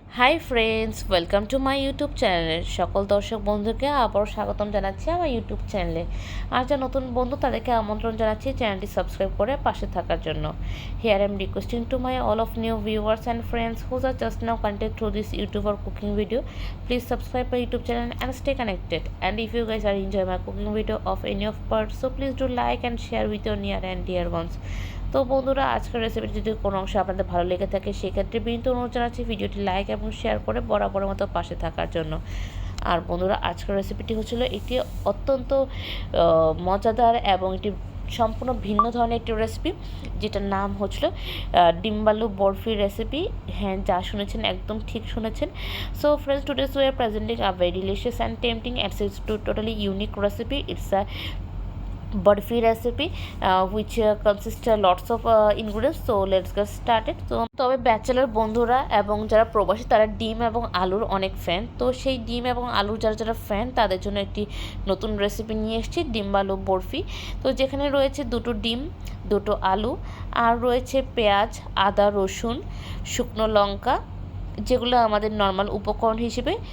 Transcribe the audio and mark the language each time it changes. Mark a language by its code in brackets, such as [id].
[en] hi friends, welcome to my YouTube [bn] চ্যানেলের সকল দর্শক বন্ধুকে আবারও স্বাগতম জানাচ্ছি আমার ইউটিউব চ্যানেলে। আর যা নতুন বন্ধু তাদেরকে আমন্ত্রণ জানাচ্ছি চ্যানেলটি সাবস্ক্রাইব করে পাশে থাকার জন্য। [en] Here I am requesting to my all of new viewers and friends whose are just now connected through this YouTube or cooking video. Please subscribe my YouTube channel and stay connected. And if you guys are enjoy my cooking video of any of parts, so please do like and share with your near and dear ones. [bn] তো বন্ধুরা, আজকের রেসিপিটি যদি কোনো অংশ আপনাদের ভালো লেগে থাকে সেক্ষেত্রে বিনীত অনুরোধ জানাচ্ছি ভিডিওটি লাইক এবং শেয়ার করে বরাবরের মতো পাশে থাকার জন্য। আর বন্ধুরা, আজকের রেসিপিটি হচ্ছিল একটি অত্যন্ত মজাদার এবং একটি সম্পূর্ণ ভিন্ন ধরনের একটি রেসিপি, যেটার নাম হচ্ছিল ডিম্বালু বরফি রেসিপি। হ্যাঁ, যা শুনেছেন একদম ঠিক শুনেছেন। [en] So friends, todays we are presenting a very delicious and tempting and it's totally unique recipe. It's a burfi recipe which consists lots of ingredients. So let's get started. [bn] তো তবে ব্যাচেলার বন্ধুরা এবং যারা প্রবাসী তারা ডিম এবং আলুর অনেক ফ্যান। তো সেই ডিম এবং আলুর যারা ফ্যান তাদের জন্য একটি নতুন রেসিপি নিয়ে এসেছি, ডিম আলু বরফি। তো যেখানে রয়েছে দুটো ডিম, দুটো আলু, আর রয়েছে পেঁয়াজ, আদা, রসুন, শুকনো লঙ্কা, যেগুলো আমাদের নর্মাল উপকরণ হিসেবে।